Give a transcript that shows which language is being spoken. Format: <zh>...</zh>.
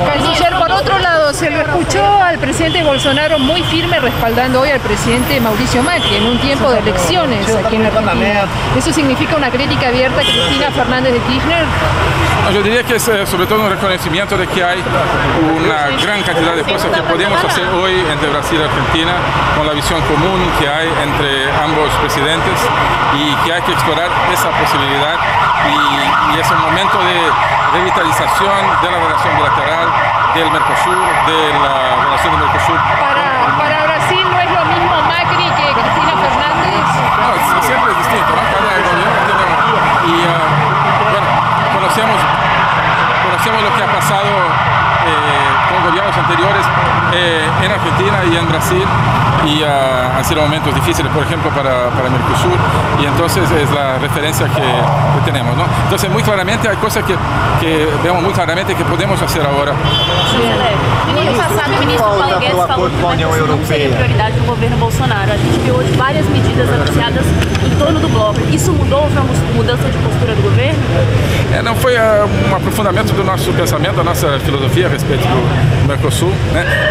<es>Canciller, por otro lado, se lo escuchó al presidente Bolsonaro muy firme respaldando hoy al presidente Mauricio Macri en un tiempo de elecciones aquí en Argentina. ¿Eso significa una crítica abierta a Cristina Fernández de Kirchner?</es> <pt>Eu diria que é sobretudo um reconhecimento de que há uma grande quantidade de coisas que podemos fazer hoje entre Brasil e Argentina com a visão comum que há entre ambos presidentes e que há que explorar essa possibilidade e esse momento de revitalização da relação bilateral</pt> <es>del Mercosur, de la relación del Mercosur. Para Brasil no es lo mismo Macri que Cristina Fernández. No, siempre es distinto, ¿no? Cada gobierno tiene... Y bueno, conocemos lo que ha pasado con gobiernos anteriores en Argentina y en Brasil y han sido momentos difíciles, por ejemplo, para Mercosur, y entonces es la referencia que tenemos, ¿no? Entonces, muy claramente hay cosas que vemos muy claramente que podemos hacer ahora.</es> <pt>No ano passado, o ministro Paulo Guedes falou que a não seria prioridade do governo Bolsonaro. A gente viu hoje várias medidas anunciadas em torno do bloco. Isso mudou? Foi uma mudança de postura do governo? Não foi um aprofundamento do nosso pensamento, da nossa filosofia a respeito do Mercosul, né?</pt>